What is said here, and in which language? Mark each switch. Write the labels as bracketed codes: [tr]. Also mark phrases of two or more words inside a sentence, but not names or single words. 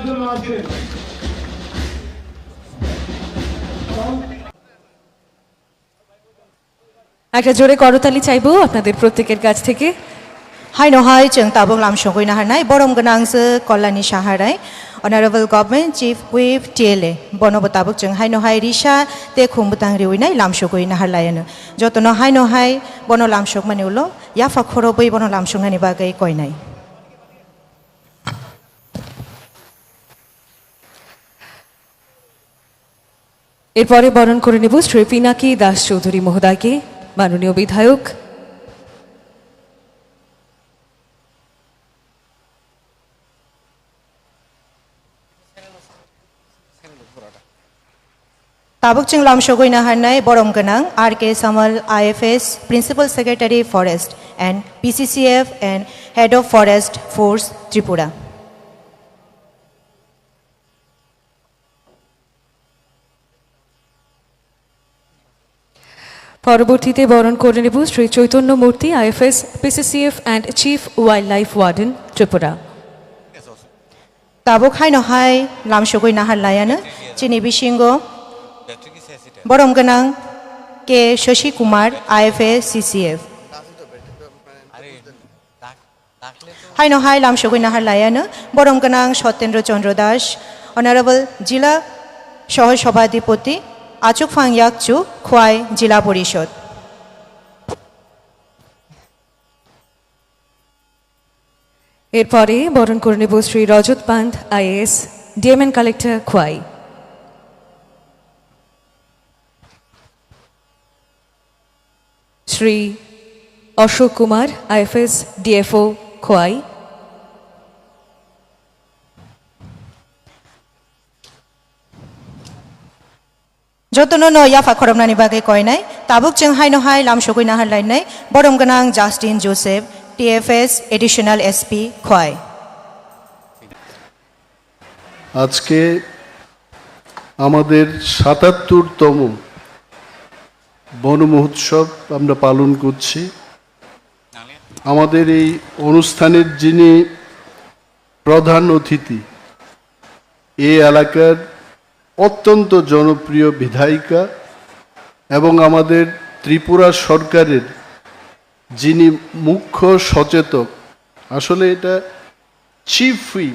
[bn] দিলেন। একটা জোরে করতালি চাইবো আপনাদের প্রত্যেকের কাছ থেকে। [trp] Hainohai Cheng Tabung Lam Shogoi Naharnai, Borom Ganangse Kolani Shaharai, [en] Honorable Government Chief Whip TLA, [trp] Bonobo Tabuk Cheng Hainohai Risha, Te Kumbutang Riwinai, Lam Shogoi Naharlayan, Jotono Hainohai, Bono Lam Shog Manulo, Yafa Korobi, Bono Lam Shongani Bagai Koinai. [bn] এরপরে বরণ করে নেব শ্রী পিনাকি দাস চৌধুরী মহোদয়কে, মাননীয় বিধায়ক। [trp] Tabuk Cheng Lam Shogoi Naharnai, Borom Ganang, [en] RK Samal IFS, Principal Secretary Forest and PCCF and Head of Forest Force Tripura. [bn] পরবর্তীতে বরণ করে নেব শ্রী চৈতন্য মূর্তি [en] IFS PCCF and Chief Wild Life Warden Tripura. [trp] Tabuk Hainohai Lam Shogoi Naharlayan, Chini Bishingo, Borom Ganang, K. Shashi Kumar, IFA CCF. Hainohai Lam Shogoi Naharlayan, Borom Ganang, Shotendra Chandra Das, Honorable Jila Shohor Shobhadipoti, Achuk Phang Yakchu, Khwai Jila Porishod. [bn] এরপরে বরণ করে নেব শ্রী রজত পান্থ আইএএস, [en] DM and Collector [bn] খোয়াই। শ্রী অশোক কুমার আইএফএস ডিএফও খোয়াই। [trp] Jotono no Yafa Koromnani Bagai Koinai, Tabuk Cheng Hainohai Lam Shogoi Naharlainai, Borom Ganang Justin Joseph, TFS Additional SP Khwai. [bn] আজকে আমাদের ৭৭তম বন মহোৎসব আমরা পালন করছি। আমাদের এই অনুষ্ঠানের যিনি প্রধান অতিথি, এই এলাকার অত্যন্ত জনপ্রিয় বিধায়িকা এবং আমাদের ত্রিপুরা সরকারের যিনি মুখ্য সচেতক, আসলে এটা [en] Chief Whip.